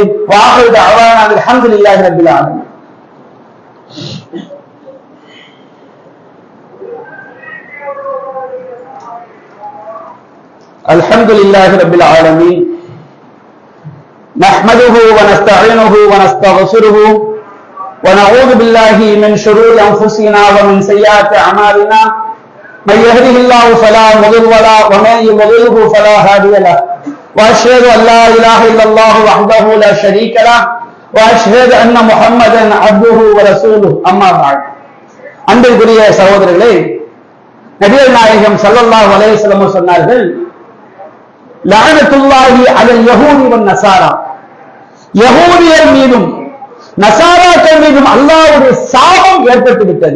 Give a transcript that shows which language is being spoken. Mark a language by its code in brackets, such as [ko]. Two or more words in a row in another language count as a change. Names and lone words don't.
[ar] واحد دعوانا الحمد لله رب العالمين. الحمد لله رب العالمين. نحمده و نستعينه و نستغفره ونعوذ بالله من شرور انفسنا ومن سيئات اعمالنا من يهده الله فلا مضل له ومن يضلل فلا هادي له واشهد ان لا اله الا الله وحده لا شريك له واشهد ان محمدا عبده ورسوله اما بعد. [ta] அன்பிற்குரிய சகோதரர்களே, நபிகள் நாயகம் [ar] صلى الله عليه وسلم [ta] சொன்னார்கள், [ar] لعنة الله على اليهود والنصارى, [ta] யஹூதியர் மீதும் நசாராக்கள் மீதும் அல்லாஹ்வுடைய சாபம் ஏற்பட்டு விட்டது.